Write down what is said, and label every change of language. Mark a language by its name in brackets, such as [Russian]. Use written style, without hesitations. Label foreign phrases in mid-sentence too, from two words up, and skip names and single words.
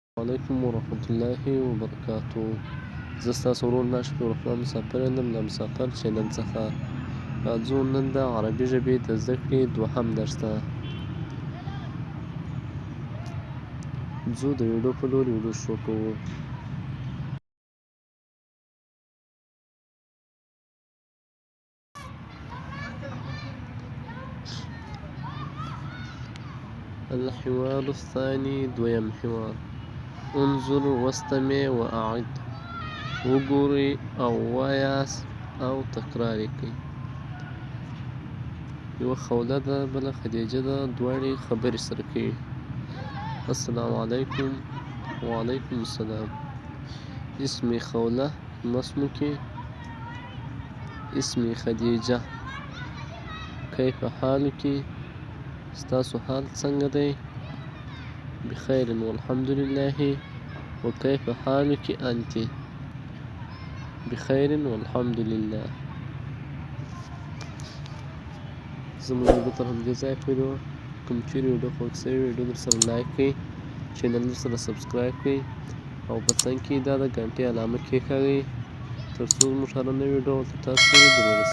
[Arabic] علیکم ورحمة الله وبرکاته. [Pashto] زه ستاسو ورور ناشف الرحمن مسافر یم له مسافر چینل څخه. راځو نن د عربي ژبې د زده کړې دوهم درس ته ځو. د ویډیو په لور ویډیو شروع کوو. [Arabic] الحوار الثاني [Pashto] دویم حوار. [Arabic] انظر واستمع واعد. [Pashto] وګورئ او وایاست او تکرار یې کړئ. یوه خوله ده بله خدیجه ده، دواړې خبرې سره کوي. [Arabic] السلام علیکم. وعلیکم السلام. اسمي خوله ما اسمك؟ اسمي خدیجه. کیف حالك؟ [Pashto] ستاسو حال څنګه دی؟ [Arabic] بخیر والحمد لله. وكيف حالك أنت؟ بخير والحمد لله. [Pashto] زموږ ویډیو تر همدې ځایه پورې وه. کوم چیرې ویډیو خوښ شوي ویډیو درسره لایک کړئ، چینل درسره سبسکرایب کړئ او په څنګ کې دا د ګنټې علامه کېکاږئ تر څو زموږ هره نوې ویډیو ورته تاسو پورې در ورسیږي.